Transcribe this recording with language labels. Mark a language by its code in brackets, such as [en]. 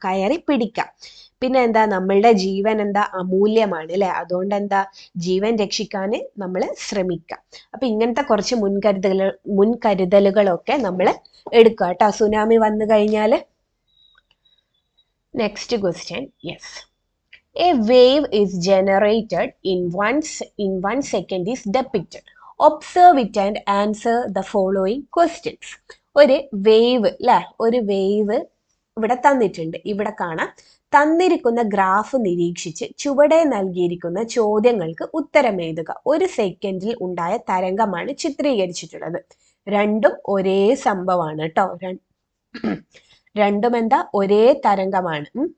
[ml] കയറി പിടിക്കാം. പിന്നെ എന്താ? നമ്മളുടെ ജീവൻ എന്താ? അമൂല്യമാണ് അല്ലെ. അതുകൊണ്ട് എന്താ? ജീവൻ രക്ഷിക്കാൻ നമ്മൾ ശ്രമിക്കാം. അപ്പൊ ഇങ്ങനത്തെ കുറച്ച് മുൻകരുതലുകളൊക്കെ നമ്മൾ എടുക്കുക കേട്ടോ സുനാമി വന്നു കഴിഞ്ഞാല്. [en] Next question, yes. A wave is generated in 1 second is depicted. Observe it and answer the following questions. [ml] ഒരു വേവ് അല്ലെ, ഒരു വേവ് ഇവിടെ തന്നിട്ടുണ്ട്. ഇവിടെ കാണാം, തന്നിരിക്കുന്ന ഗ്രാഫ് നിരീക്ഷിച്ച് ചുവടെ നൽകിയിരിക്കുന്ന ചോദ്യങ്ങൾക്ക് ഉത്തരം എഴുതുക. ഒരു സെക്കൻഡിൽ ഉണ്ടായ തരംഗമാണ് ചിത്രീകരിച്ചിട്ടുള്ളത്. രണ്ടും ഒരേ സംഭവമാണ് കേട്ടോ. രണ്ടും എന്താ, ഒരേ തരംഗമാണ്.